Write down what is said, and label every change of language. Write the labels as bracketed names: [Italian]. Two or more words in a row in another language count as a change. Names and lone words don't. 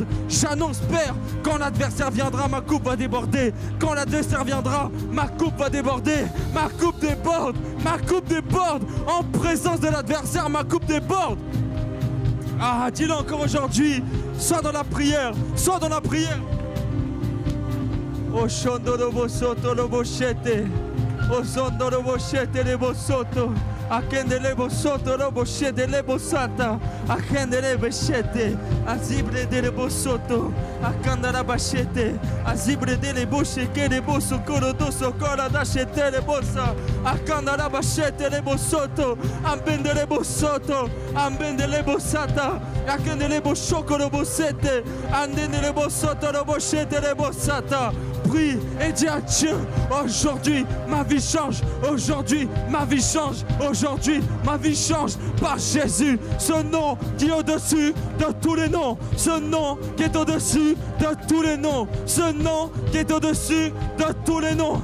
[French] J'annonce, Père, quand l'adversaire viendra, ma coupe va déborder. Quand l'adversaire viendra, ma coupe va déborder. Ma coupe déborde, ma coupe déborde. En présence de l'adversaire, ma coupe déborde. Ah, dis-le encore aujourd'hui. Sois dans la prière, sois dans la prière. O shondorobo soto lobo shete. O sondorobo shete lebo soto. Akendelebo soto lobo shete lebo sata. Akendelebo shete. Azibre de lebo soto. Akandara bashete. Azibre de lebo sheke lebo sokoro do sokora da shete lebo sa. Akandara bashete lebo soto. Ambende lebo soto. Ambende lebo sata. Akendelebo shoko lobo sete. Andende lebo soto lobo shete lebo sata. Prie et dis à Dieu, aujourd'hui ma vie change, aujourd'hui ma vie change, aujourd'hui ma vie change par Jésus, ce nom qui est au-dessus de tous les noms, ce nom qui est au-dessus de tous les noms, ce nom qui est au-dessus de tous les noms.